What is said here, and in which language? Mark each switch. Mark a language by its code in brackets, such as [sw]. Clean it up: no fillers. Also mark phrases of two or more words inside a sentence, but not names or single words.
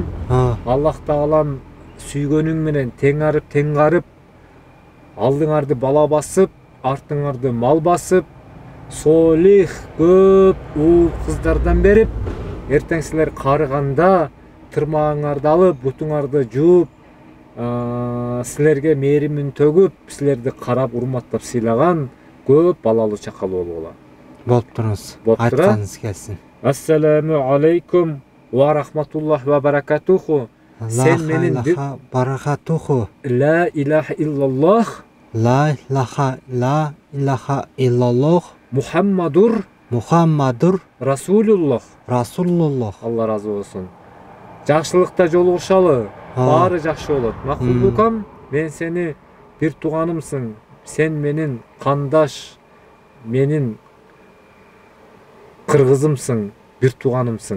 [ky] Аллах Таалам сүйгөнүң менен тең арып, тең карып, алдыңарды бала басып, артыңарды мал басып, солих көп уул кыздардан берип, эртең силер карыганда тырмагыңарды алып, бутуңарды жууп, силерге мээримин төгүп, силерди карап, урматтап сыйлаган көп балалуу чакалуу болгула. Болуптуруңуз. Айтканыңыз келсин. [ar] السلام عليكم ورحمة الله وبركاته. [ky] Сен менин [ar] баракатуху. لا إله إلا الله. لا إله إلا الله. Мухаммадур Расулуллах. [ky] Алла разы болсун. Жакшылыкта жолугушалы. Баары жакшы болот. Макулдукам, мен сени бир тууганымсың. Сен менин кандаш, менин кыргызымсың, бир тууганымсың.